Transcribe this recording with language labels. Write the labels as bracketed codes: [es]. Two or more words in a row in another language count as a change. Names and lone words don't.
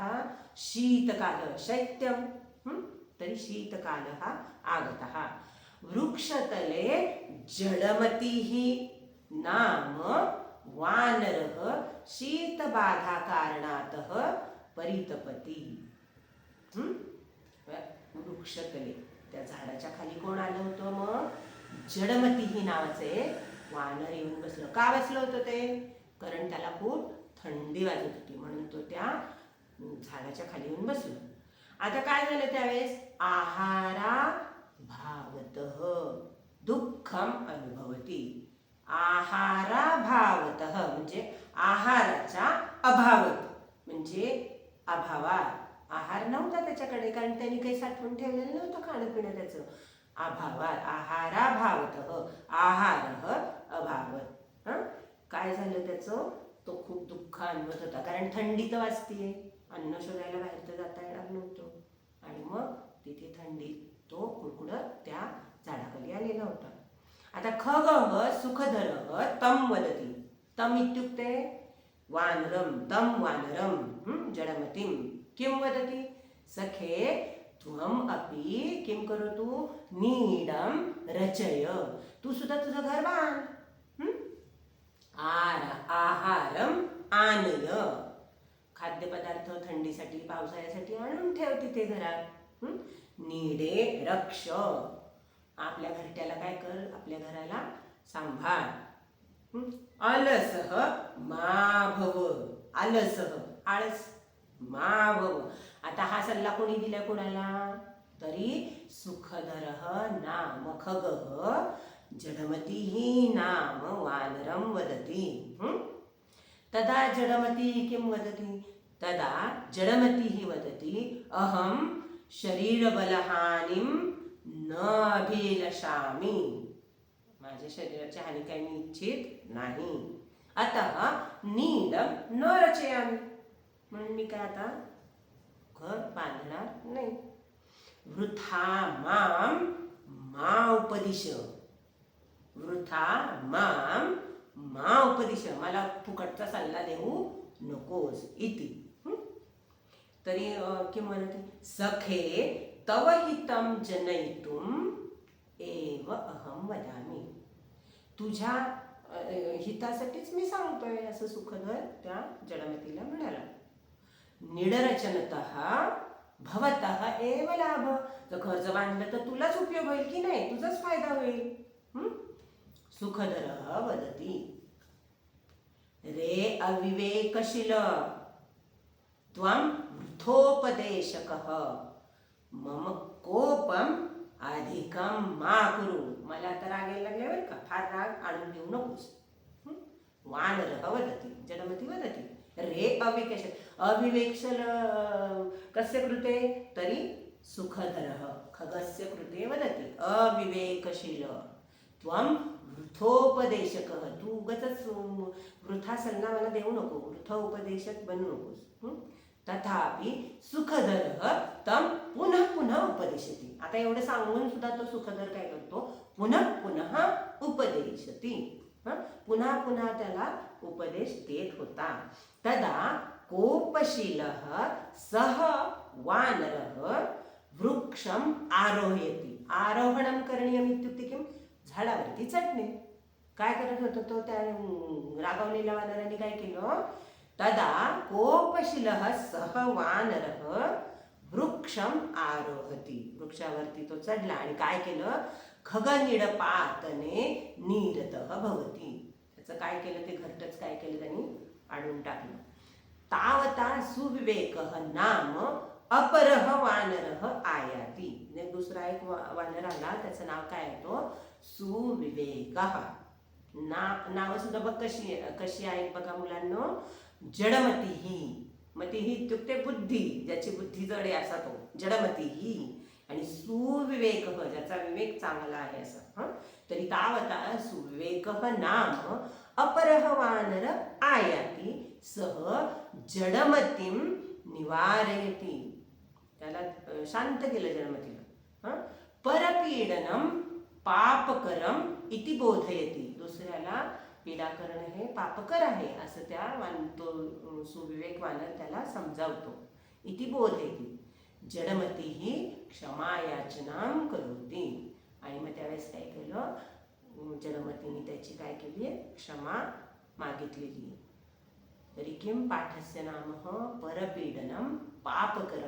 [sa] शीतकालः, शैत्यं, तर्हि शीतकालः आगतः। वृक्षतले जडमतिः नाम वानरः शीतबाधाकारणातः परितपति। वृक्षतले, [mr] त्या झाडाच्या खाली कोण आलं होतं? मग जडमती नावाचे वानर येऊन बसलं. का बसलं होतं ते? कारण त्याला खूप थंडी वाजत होती, म्हणून तो त्या झाडाच्या खाली येऊन बसलो. आता काय झालं त्यावेळेस? [sa] आहारा भावतः दुःखम अनुभवती। आहारा भावतः [mr] म्हणजे आहाराच्या अभावात, म्हणजे अभावात, आहार नव्हता त्याच्याकडे, कारण त्यांनी काही साठवून ठेवलेलं नव्हतं खाणं पिणं त्याचं. [sa] अभावात, आहारा भावतः, आहार अभावत। [mr] काय झालं त्याचं? तो खूप दुःख अनुभवत होता, कारण थंडी तर वाजतीये, अन्न शोधायला बाहेर तर जाता येणार नव्हतं, आणि मग तिथे थंडीत तो कुडकुडत त्या झाडाखाली आलेला होता. [sa] आता खगः सुखधरः तम वदति। तम इत्युक्ते वानरं, तम वानरं जडमतिं किं वदति? सखे त्वम् अपि किं करोतु? नीडं रचय, [mr] तू सुद्धा तुझं घर बांध, [sa] आहारम आनय, [mr] खाद्यपदार्थ थंडीसाठी पावसाळ्यासाठी आणून ठेव तिथे घरात. [sa] नीडे रक्ष, [mr] आपल्या घरट्याला काय कर? आपल्या घराला सांभाळ. [sa] अलसः मा भव, अलसः आळस, मा भव. [mr] आता हा सल्ला कोणी दिला कोणाला? [sa] तरी सुखधरः नाम खगः जडमतिः नाम वानरं वदति। तदा जडमतिः किं वदति? तदा जडमतिः वदति अहं शरीरबलहानिं न अभिलषामि, [mr] माझ्या शरीराची हानी काही मी इच्छित नाही, [sa] अतः नीडं न रचयामि, [mr] म्हणून मी काय आता घर बांधणार नाही. [sa] वृथा मां मा उपदिश, वृथा मां मा उपदिश, [mr] मला फुकटचा सल्ला देऊ नकोस इति। [sa] तरी किं वदति? सखे तव हितं जनयितुम् एव अहं वदामि, [mr] तुझ्या हितासाठीच मी सांगतोय, असं सुखधर त्या जडमतीला म्हणाला. [sa] निडरचनतः भवतः एव लाभ, [mr] जर घर बांधलं तर तुलाच उपयोग होईल की नाही, तुझाच फायदा होईल. [sa] सुखधरः वदति रे अविवेकशील त्वं वृथोपदेशकः मम कोपम अधिकम मा कुरु. [mr] मला आता राग यायला लागले बरं का, फार राग आणून घेऊ नकोस. [sa] वानरः वदति जडमती वदति रे अविवेक्षल कस्य कृते तरी सुखधरः खगस्य कृते वदति अविवेकशील त्वं वृथोपदेशकः. [mr] तू उगाचच वृथा सल्ला मला देऊ नको, वृथ उपदेशक बनू नकोस. [sa] तथापि सुखधरः तं पुनः पुनः उपदिशति. [mr] आता एवढं सांगून सुद्धा तो सुखधर काय करतो, [sa] पुनः पुनः उपदेशति. [mr] पुन्हा पुन्हा त्याला उपदेश देत होता. [sa] तदा कोपशीलः सह वानरः वृक्षम आरोहयति. आरोहणम करणीयम इत्युक्ते किम, [mr] झाडावरती चढणे. काय करत होता तो, त्या रागावलेल्या वानराने काय केलं, [sa] तदा कोपशीलः सह वानरः वृक्षम आरोहति. [mr] वृक्षावरती तो चढला आणि काय केलं, [sa] खगनिडपातने नीरतः भवति. [mr] त्याचं काय केलं, ते घरटच काय केलं त्यांनी, आडून टाकलं. [sa] तावता सुविवेकः नाम अपरः वानरः आयाति. [mr] दुसरा एक वानर आला, त्याचं नाव काय आहे, तो सुविवेकः. नाव सुद्धा बघ कशी आहेत बघा मुलांनो. जडमतीही, मतीही इत्युक्ते बुद्धी, ज्याची बुद्धी जड आहे असा तो जडमतीही. आणि सुविवेक, ज्याचा विवेक चांगला आहे असं. [sa] तरी तावता सुविवेकः नाम अपरः वानर आयाति सह जडमतीं निवारयति. [mr] त्याला शांत केलं जडमतीला. [sa] परपीडनम पापकरम इति बोधयति. [mr] दुसऱ्याला पीडा करणं हे पापकर आहे असं त्या तो सुविवेक वानर त्याला समजावतो. [sa] इति बोधयति. जडमतीही क्षमायाचनां करोति. [mr] आणि मग त्यावेळेस काय केलं, जडमतीने त्याची काय केली आहे, क्षमा मागितलेली. [sa] तरी किम पाठस्य नाम परपीडनम पापकरम.